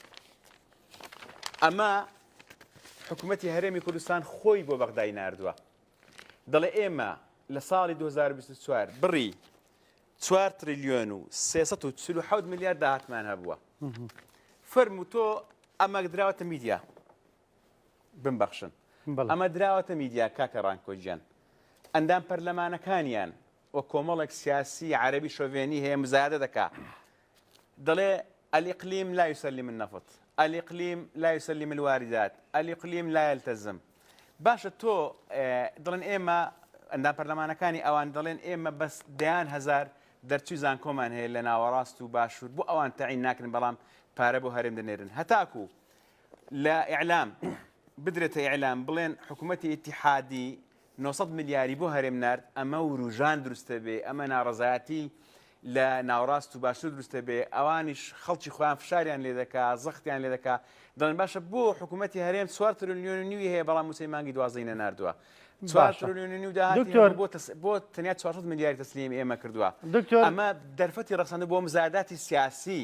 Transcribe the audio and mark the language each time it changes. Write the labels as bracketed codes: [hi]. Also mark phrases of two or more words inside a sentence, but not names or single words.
[ckb] ئەمە حکوومەتتی هەرێمی کوردستان خۆی بۆ بەغدای ناردووە دەڵێ ئێمە لە ساڵی 2024 بڕی 4 تریلیۆن و 347 میلیارد داهاتمان هەبووە فەرموو تۆ ئەمە دراوەتە میدیا بمبەخشن ئەمە دراوەتە میدیا کاکە ڕانکۆجیان ئەندام پەرلەمانەکانیان وە کۆمەڵێک سیاسی عەرەبی شۆڤێنی هەیە مزایدە دەکا دەڵێ [ar] الإقليم لا يسلم النفط الإقليم لا يسلم الواردات الإقليم لا يلتزم [ckb] باشە تۆ دڵێن ئێمە ئەندام پەرلەمانەکانی ئەوان دەڵێن ئێمە بەس دەیان هەزار دەرچوی زانکۆمان هەیە لە ناوەڕاست و باشوور بۆ ئەوان تەعین ناکرن بەڵام پارە بۆ هەرێم دەنێرن هەتاکو لە ئیعلام بدرێتە ئیعلام بڵێن حکوومەتی ئیتیحادی 900 میلیاری بۆ هەرێم نارد ئەمە وروژان دروستە بێ ئەمە ناڕەزایەتی لە ناوەڕاست و باشوور دروستە بێ ئەوانیش خەڵکی خۆیان فشاریان لێ دەکا زەختیان لێ دەکا دەڵێن باشە بۆ حکوومەتی هەرێم 4 تریلیۆن و نیوی هەیە بەڵام موسەی مانگی دوازدەی نەناردووە 4 تریلیۆن و نیو داهاتی بۆ تەنیا 400 میلیاری تەسلیم ئێمە کردووە ئەمە دەرفەتی ڕەخساندن بۆ مزایداتی سیاسی